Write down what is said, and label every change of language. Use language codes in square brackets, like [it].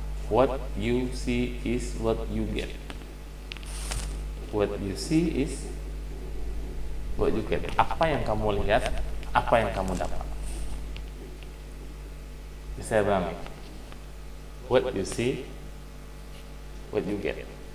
[en] What you see is what you get. What you see is what you get. [id] Apa yang kamu lihat, apa yang kamu dapat. Bisa pahami? [en] What you see, what you get.